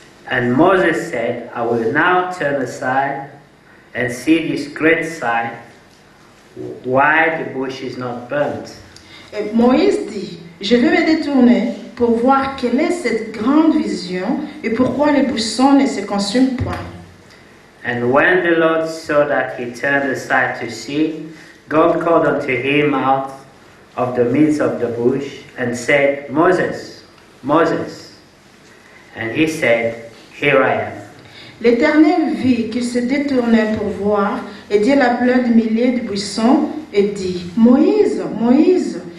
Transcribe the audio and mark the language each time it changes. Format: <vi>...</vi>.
<en>And Moses said, I will now turn aside and see this great sight, why the bush is not burnt.</en> <fr>Et Moïse dit, je vais me détourner pour voir quelle est cette grande vision et pourquoi le buisson ne se consume point.</fr> <en>And when the Lord saw that he turned aside to see, God called unto him out of the midst of the bush and said, Moses, Moses. And he said, Here I am.</en> <fr>L'Éternel vit qu'il se détournait pour voir et Dieu l'appela du milieu du buisson et dit, Moïse, Moïse.</fr>